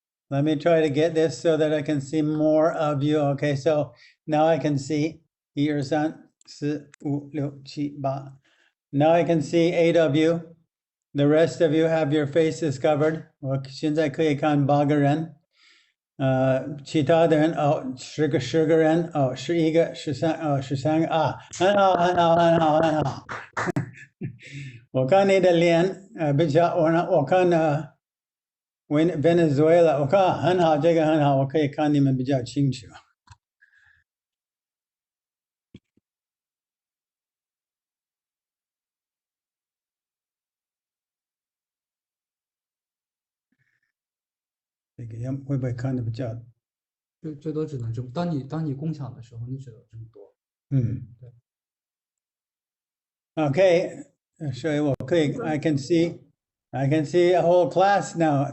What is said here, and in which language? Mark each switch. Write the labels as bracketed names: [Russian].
[English] Let me try to get this so that I can see more of you. Okay, so now I can see 1, 2, 3, 4, 5, 6, 7, 8. Now I can see 8 of you. The rest of you have your faces covered. [Chinese] 我现在可以看8个人。其他的人10个人11个1313个啊，很好很好很好很好。我看你的脸比较我看Venezuela 我看很好，这个很好，我可以看你们比较清楚。这个会不会看的比较？最多只能这么。当你共享的时候，你只能这么多。嗯，对。 [English] Okay, so I can see a whole class now.